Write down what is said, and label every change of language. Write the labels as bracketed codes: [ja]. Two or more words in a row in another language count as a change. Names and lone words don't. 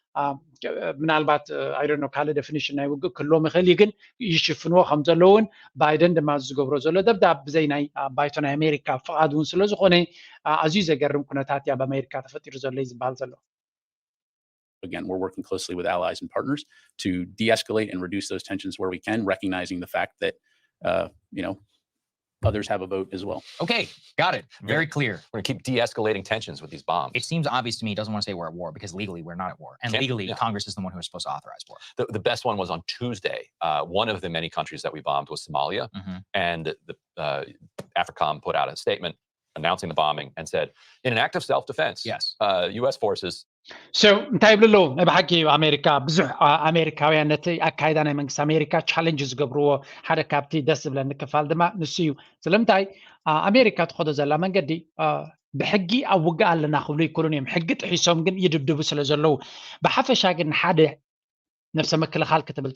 [ti] ምናልባት [en] I don't know [ti] ካልእ ዴፊኒሽን ናይ ውግእ ክህልዎም ይኽእል እዩ ግን ይሽፍንዎ ከም ዘለውን ባይደን ድማ ዝገብሮ ዘሎ ደብዳብ ብዘይ ናይ ባይቶ ናይ ኣሜሪካ ፍቓድ እውን ስለ ዝኾነ ኣዝዩ ዘገርም ኩነታት እያ በኣሜሪካ ተፈጢሩ ዘሎ እዩ ዝበሃል ዘሎ [en] Again, we're working closely with allies and partners to de-escalate and reduce those tensions where we can, recognizing the fact that, you know, others have a vote as well. Okay, got it. Very clear. We're going to keep de-escalating tensions with these bombs. It seems obvious to me he doesn't want to say we're at war because legally we're not at war. And legally, Congress is the one who is supposed to authorize war. The best one was on Tuesday. One of the many countries that we bombed was Somalia. And the AFRICOM put out a statement announcing the bombing and said, in an act of self-defense, yes, U.S. forces. [ti] So እንታይ ይብሉ ኣለዉ ብሓቂ ኣሜሪካ ብዙሕ ኣሜሪካውያን ነቲ ኣካይዳ ናይ መንግስቲ ኣሜሪካ ቻሌንጅ ዝገብርዎ ሓደ ካብቲ ደስ ዝብለኒ ክፋል ድማ ንሱ እዩ ስለምንታይ ኣሜሪካ ትኸዶ ዘላ መንገዲ ብሕጊ ኣብ ውግእ ኣለና ክብሉ ይክእሉን እዮም ሕጊ ጥሒሶም ግን ይድብድቡ ስለ ዘለዉ ብሓፈሻ ግን ሓደ ነፍሰ ምክልኻል ክትብል